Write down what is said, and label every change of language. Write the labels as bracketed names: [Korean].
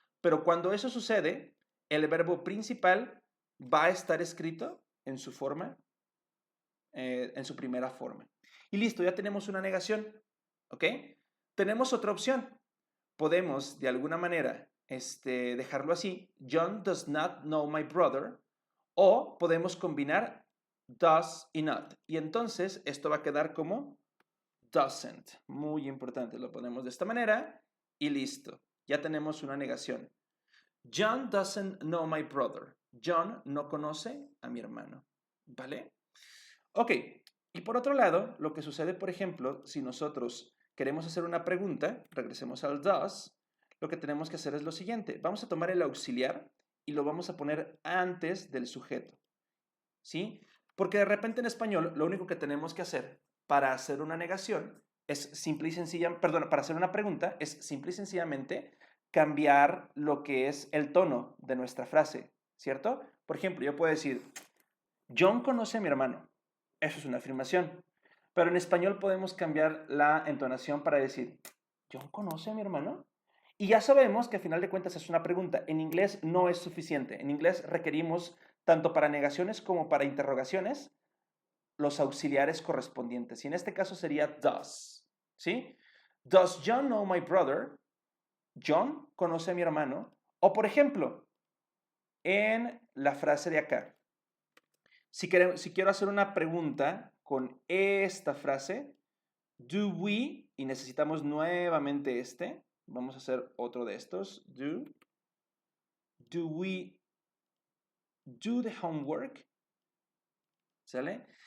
[Spanish] Pero cuando eso sucede, el verbo principal va a estar escrito en su forma, en su primera forma. Y listo, ya tenemos una negación, ¿ok? Tenemos otra opción. Podemos, de alguna manera, dejarlo así. [English] John does not know my brother. [Spanish] O podemos combinar does y not. Y entonces esto va a quedar como doesn't. Muy importante. Lo ponemos de esta manera y listo. Ya tenemos una negación. [English] John doesn't know my brother. [Spanish] John no conoce a mi hermano. ¿Vale? Ok. Y por otro lado, lo que sucede, por ejemplo, si nosotros queremos hacer una pregunta, regresemos al does, lo que tenemos que hacer es lo siguiente. Vamos a tomar el auxiliar y lo vamos a poner antes del sujeto, ¿sí? Porque de repente en español lo único que tenemos que hacer para hacer una negación es simple y sencilla, perdón, para hacer una pregunta es simple y sencillamente cambiar lo que es el tono de nuestra frase, ¿cierto? Por ejemplo, yo puedo decir, John conoce a mi hermano. Eso es una afirmación. Pero en español podemos cambiar la entonación para decir, ¿John conoce a mi hermano? Y ya sabemos que a final de cuentas es una pregunta. En inglés no es suficiente. En inglés requerimos, tanto para negaciones como para interrogaciones, los auxiliares correspondientes. Y en este caso sería does. ¿Sí? [English] Does John know my brother? [Spanish] John conoce a mi hermano. O por ejemplo, en la frase de acá. Si quiero hacer una pregunta con esta frase, [English] do we, [Spanish] y necesitamos nuevamente vamos a hacer otro de estos, [English] do we do the homework? [Spanish] ¿Sale?